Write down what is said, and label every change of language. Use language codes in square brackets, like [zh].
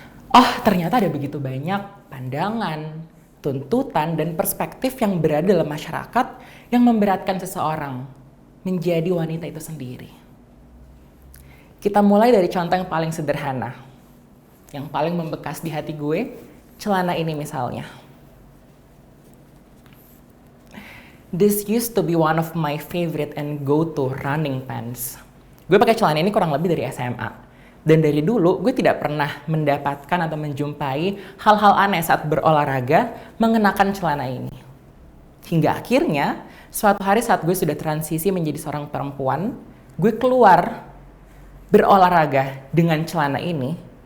[id] Oh, ternyata ada begitu banyak pandangan, tuntutan, dan perspektif yang berada dalam masyarakat yang memberatkan seseorang menjadi wanita itu sendiri. Kita mulai dari contoh yang paling sederhana, yang paling membekas di hati gue, celana ini misalnya. [en] This used to be one of my favorite and go-to running pants. [id] Gue pakai celana ini kurang lebih dari SMA. Dan dari dulu gue tidak pernah mendapatkan atau menjumpai hal-hal aneh saat berolahraga mengenakan celana ini. Hingga akhirnya suatu hari saat gue sudah transisi menjadi seorang perempuan, gue keluar berolahraga dengan celana ini.